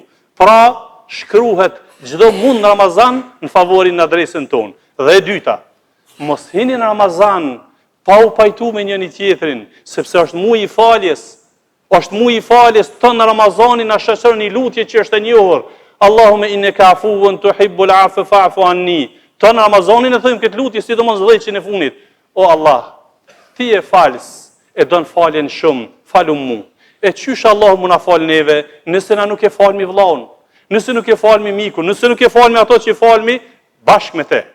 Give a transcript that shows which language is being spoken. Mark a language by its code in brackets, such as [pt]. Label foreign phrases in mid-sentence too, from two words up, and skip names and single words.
[sq] Pra, shkruhet çdo mund në Ramazan në favorin në adresën tonë. Dhe e dyta, mos hini në Ramazan pa u pajtu me njëri tjetrin, sepse është muaji i faljes. Është muaji i faljes, tonë në Ramazanin na shoqëron një lutje që është e njohur. [ar] اللهم إنك عفو تحب العفو فاعف عني. [sq] Tonë në Ramazanin e thojmë këtë lutje, sidomos dhjeçin e fundit. O Allah, ti je falës, e don faljen shumë, falu mu. E qysh Allah mu na fal neve, nëse na nuk e falmi vllaun, nëse nuk e falmi mikun, nëse nuk e falmi ato që i falmi bashkë me te.